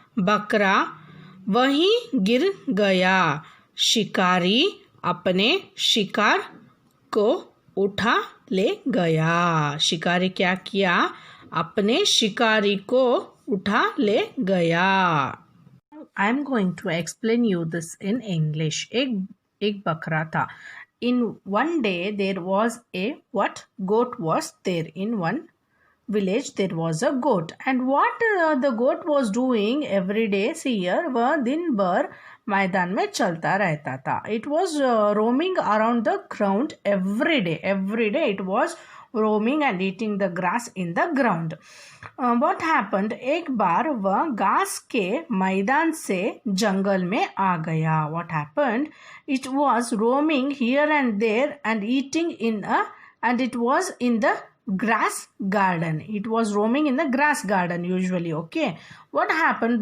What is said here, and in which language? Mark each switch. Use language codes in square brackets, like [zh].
[hi] बकरा वहीं गिर गया। शिकारी अपने शिकार को उठा ले गया। शिकारी क्या किया? अपने शिकारी को उठा ले गया। [en] I am going to explain you this in English. [hi] एक बकरा था. [en] In one day there was a goat was there. In one village there was a goat, and what the goat was doing every day, see here, [hi] वह दिन भर मैदान में चलता रहता था. [en] It was roaming around the ground every day it was roaming and eating the grass in the ground. What happened? [hi] एक बार वह घास के मैदान से जंगल में आ गया. [en] What happened? It was roaming here and there and eating and it was in the grass garden. It was roaming in the grass garden usually. Okay. What happened?